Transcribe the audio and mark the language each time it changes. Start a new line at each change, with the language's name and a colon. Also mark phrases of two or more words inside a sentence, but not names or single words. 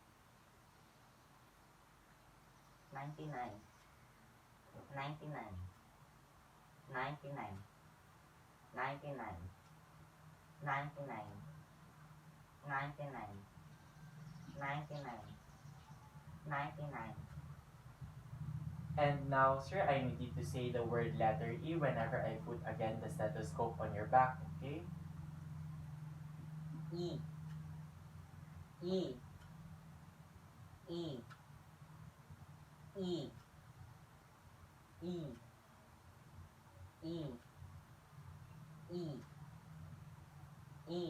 English: 99, 99, 99, 99, 99, 99, 99, 99. And now sir, I need you to say the word letter E whenever I put again the stethoscope on your back, okay? E, E, E, E, E, E, E, E.